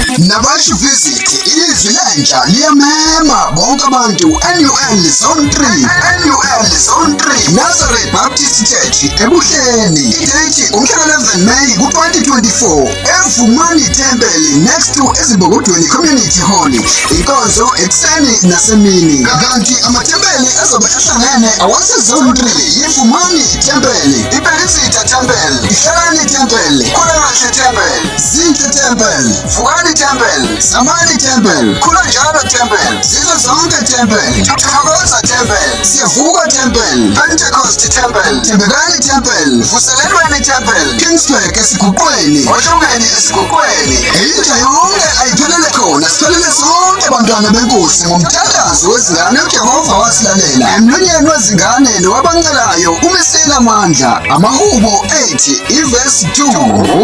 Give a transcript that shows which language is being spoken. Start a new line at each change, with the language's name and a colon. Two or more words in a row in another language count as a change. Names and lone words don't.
Zulu: Nabasho Visit ilizwi lentsha liyamema bonke abantu NUL Zone 3 Nazareth Baptist Church ebuhleni. Idate umhla 11 May ku-2024 eVumani Temple
English: next to
Zulu: Ezibhokodweni Community Hall. Inkonzo ekuseni nasemini. Kanti amathempeli azobe ehlangene awase-Zone 3 iVumani Temple, iBelizitha Temple, iHlalani Temple, Khulekahle Temple, Zinhle Temple, Vukani Temple, Zamani Temple, Khulanjalo Temple, Zizo Zonke Temple, Thokoza Temple, Siyavuka Temple, Pentecost Temple, Thembekani Temple, Vuselelweni Temple, Kingsburg esiguqweni, Oshongweni esiguqweni. Intsha yonke ayiphelele khona, siphelele sonke bantwana benkosi ngomthandazo wezingane uJehova wasilalela. Emlonyeni wezingane nowabancelayo umisela amandla. Amahubo 8 ivesi 2.